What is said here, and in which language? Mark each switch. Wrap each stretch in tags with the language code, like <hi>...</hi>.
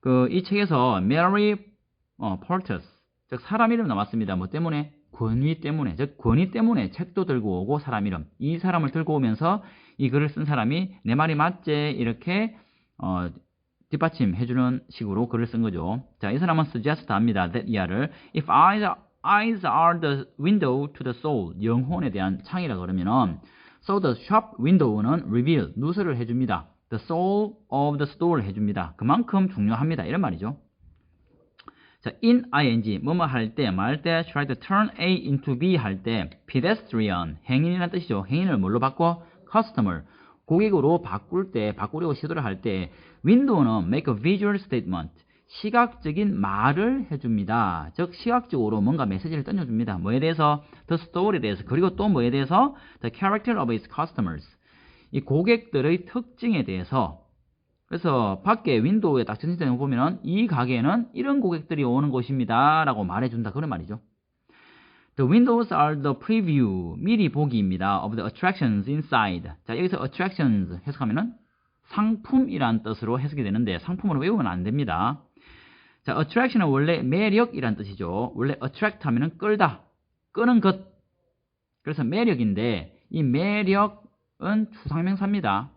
<ko>이 책에서 Mary Portas, 즉 사람 이름 나왔습니다. 뭐 때문에? 권위 때문에, 즉 권위 때문에 책도 들고 오고 사람 이름, 이 사람을 들고 오면서 이 글을 쓴 사람이 내 말이 맞지 이렇게 뒷받침해주는 식으로 글을 쓴 거죠. 자, 이 사람은 suggest 합니다.</ko> <en>that 이하를 if eyes are the window to the soul,</en> <ko>영혼에 대한 창이라 그러면은</ko> <en>so the shop window는 reveal,</en> <ko>누설을 해줍니다.</ko> <en>the soul of the store를</en> <ko>해줍니다. 그만큼 중요합니다. 이런 말이죠. 자, in ing, 뭐뭐 할 때, 말 때,</ko> <en>try to turn A into B</en> <ko>할 때, pedestrian, 행인이라는 뜻이죠. 행인을 뭘로 바꿔? customer, 고객으로 바꾸려고 시도를 할 때, window는</ko> <en>make a visual statement,</en> <ko>시각적인 말을 해줍니다. 즉, 시각적으로 뭔가 메시지를 던져줍니다. 뭐에 대해서? the store에 대해서, 그리고 또 뭐에 대해서?</ko> <en>the character of its customers,</en> <ko>이 고객들의 특징에 대해서. 그래서 밖에 윈도우에 딱 전시되는 거 보면은 이 가게에는 이런 고객들이 오는 곳입니다 라고 말해준다 그런 말이죠.</ko> <en>The windows are the preview,</en> <ko>미리 보기입니다.</ko> <en>of the attractions inside.</en> <ko>자, 여기서 attractions 해석하면은 상품이란 뜻으로 해석이 되는데 상품으로 외우면 안 됩니다. 자, attraction은 원래 매력이란 뜻이죠. 원래 attract 하면은 끌다, 끄는 것. 그래서 매력인데 이 매력 은 추상명사입니다.</ko>